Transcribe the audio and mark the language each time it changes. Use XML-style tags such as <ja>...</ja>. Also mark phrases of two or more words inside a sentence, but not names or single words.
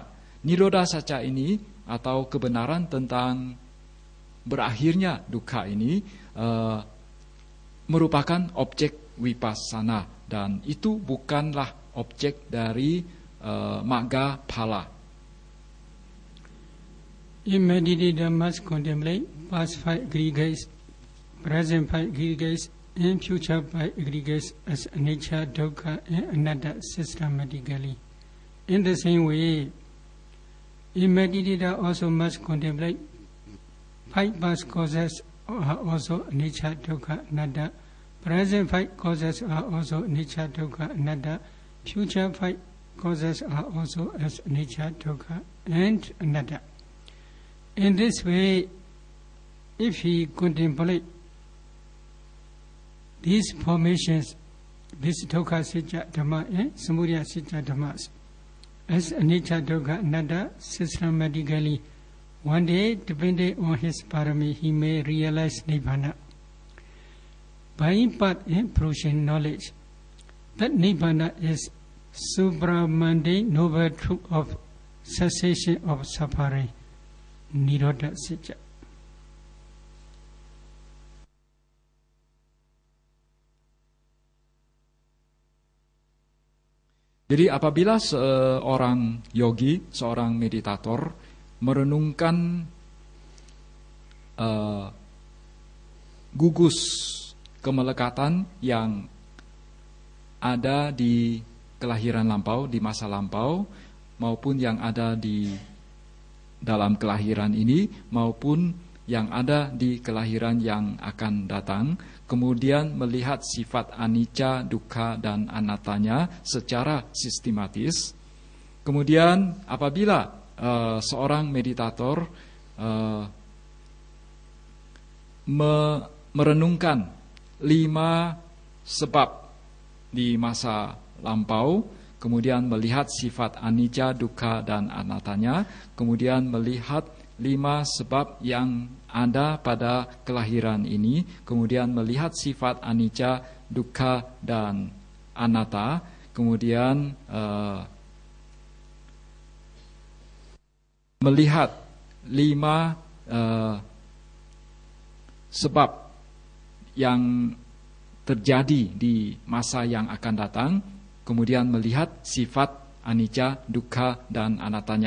<pi>Nirodha Satya</pi> <id>ini atau kebenaran tentang berakhirnya dukkha ini merupakan objek vipassana, dan itu bukanlah objek dari</id> <pi>magga phala.</pi> <en>In meditator must contemplate past 5 aggregates, present 5 aggregates, and future 5 aggregates as</en> <pi>anicca, dukkha,</pi> <en>and anatta systematically. In the same way, a meditator also must contemplate 5 past causes are also</en> <pi>anicca, dukkha, anatta.</pi> <en>Present 5 causes are also</en> <pi>anicca, dukkha, anatta.</pi> <en>Future 5 causes are also as</en> <pi>anicca, dukkha,</pi> <en>and anatta. In this way, if he contemplate these formations, this</en> <pi>dukkha sitya dhamma</pi> <en>and</en> <pi>samudaya sitya dhammas,</pi> <en>as</en> <pi>anicca, dukkha, anatta</pi> <en>systematically, one day, depending on his parami, he may realize nibbana. By path and fruition knowledge, that nibbana is supramundane noble truth of cessation of suffering,</en> <pi>Nirodha Sitya.</pi> <id>Jadi apabila seorang yogi, seorang meditator merenungkan gugus kemelekatan yang ada di kelahiran lampau, di masa lampau, maupun yang ada di dalam kelahiran ini, maupun yang ada di kelahiran yang akan datang, kemudian melihat sifat</id> <pi>anicca, dukkha,</pi> <id>dan anattanya secara sistematis. Kemudian apabila seorang meditator merenungkan 5 sebab di masa lampau, kemudian melihat sifat</id> <pi>anicca, dukkha,</pi> <id>dan anattanya, kemudian melihat 5 sebab yang ada pada kelahiran ini, kemudian melihat sifat</id> <pi>anicca, dukkha,</pi> <id>dan anatta, kemudian melihat 5 sebab yang terjadi di masa yang akan datang, kemudian melihat sifat</id> <pi>anicca, dukkha,</pi> <id>dan anattanya.</id>